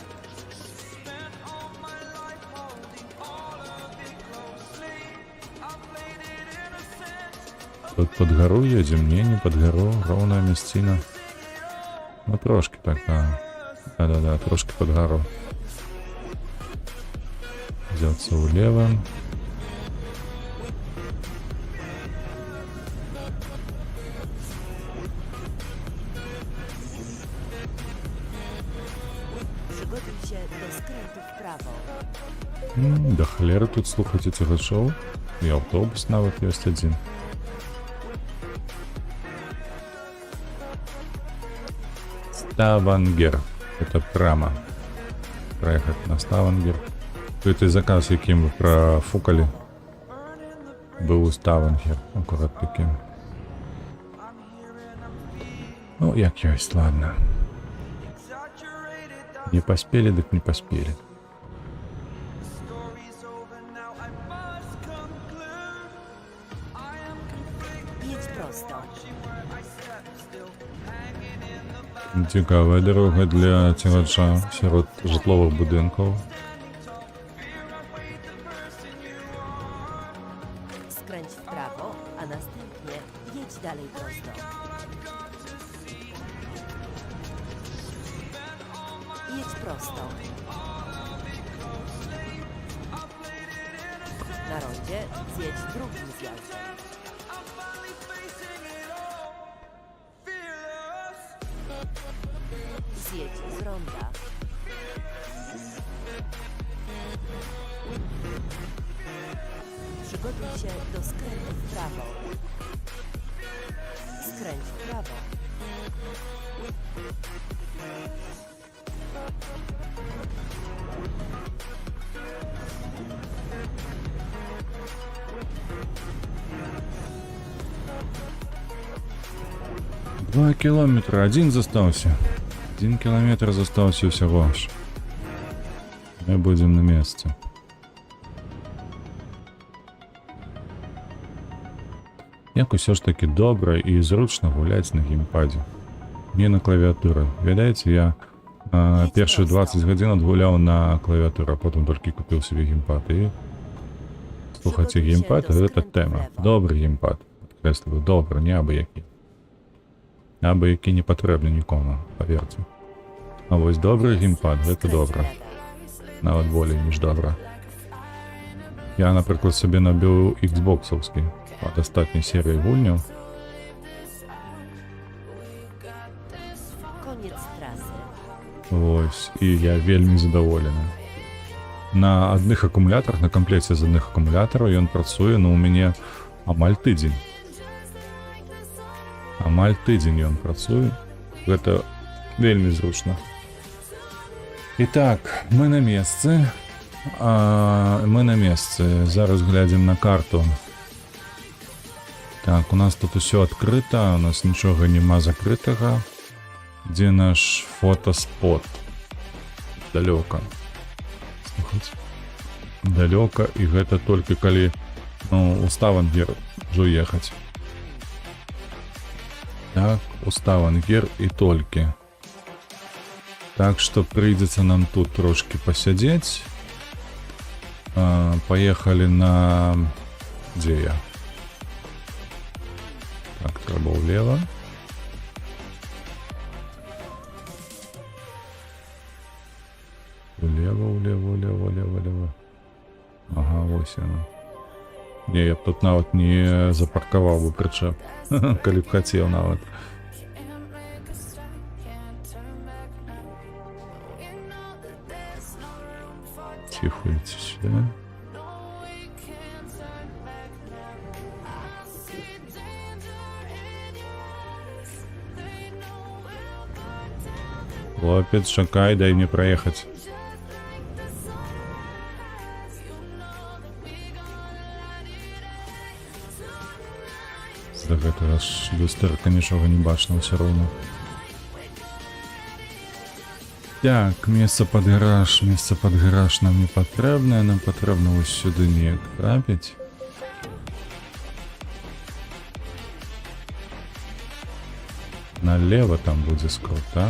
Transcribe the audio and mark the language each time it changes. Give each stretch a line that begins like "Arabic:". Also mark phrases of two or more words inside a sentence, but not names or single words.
Russian: Тут под гору едем? Не, не под гору, ровная местина. Ну, трошки так, да. Да-да-да, трошки под гору. Взяться влево.
Polish: Przygotujcie do skrętu w prawo.
Ukrainian: Да холеры тут слухайте цього шоу. І автобус навіть є один. Ставангер.
Russian: Это прямо. Проехать на Ставангер. Это заказ,
Ukrainian: яким ви профукали. Був у Ставангер. Аккурат таким.
Belarusian: Ну, як ёсть, ладно.
Russian: Не поспели, так не поспели.
Polish: Jedź prosto.
Ukrainian: Цікава дорога для тягача серед житлових будинків.
Polish: Skręć w prawo, a następnie jedź dalej prosto. Jedź prosto. Na rondzie zjedź drugim zjazdem. Zjedź z ronda. Przygotuj się do skrętu w prawo. Skręć w prawo.
Russian: Два километра, один застался. 1 километр застался всего аж. Мы будем на месте.
Ukrainian: Як усе ж таки добре і зручно гуляти на геймпаді. Не на клавіатурі. Видаєте, я перші 20 годин відгуляв на клавіатурі, а потім тільки купив собі геймпад. І слухайте, геймпад – це тема. Добрий геймпад. Підкреслюю, добрий, не абы-який. Абы-який не потрібні нікому, повірте. А ось добрий геймпад – це добре. Навіть більше, ніж добре. Я, наприклад, собі набив Xbox-овський. От остатньої серії гульню.
Polish: Koniec trasy.
Ukrainian: Ось, і я вельми задоволений. На одних акумуляторах, на комплекті з одних акумуляторів він працює, ну, у мене амаль тиждень. Амаль тиждень він працює. Це вельми зручно. І так, ми на місці. Ми на місці. Зараз глядимо на карту. Так, у нас тут
Russian: все открыто,
Ukrainian: у нас нічого нема закритого. Де наш фотоспот? Далеко. Слухайте.
Belarusian: Далеко, і гэта толькі калі, ну, у Ставангер ўжо ехаць. Так, у Ставангер і толькі.
Russian: Так что прийдется нам тут трошки посидеть. Поехали на... Где я? Так, треба влево. Влево.
Ukrainian: Ага, ось оно. Не, я б тут навіть не запаркував би причеп. Коли б хотів навіть. Ціхується сюди. Хлопець, чекай, дай мені проїхати.
Belarusian: За гэтага ж люстэрка нічога не бачна ўсё роўна. Так, месца пад гараж нам не патрэбнае, нам патрэбна вось сюды неяк трапіць. Налево там будзе скол, так?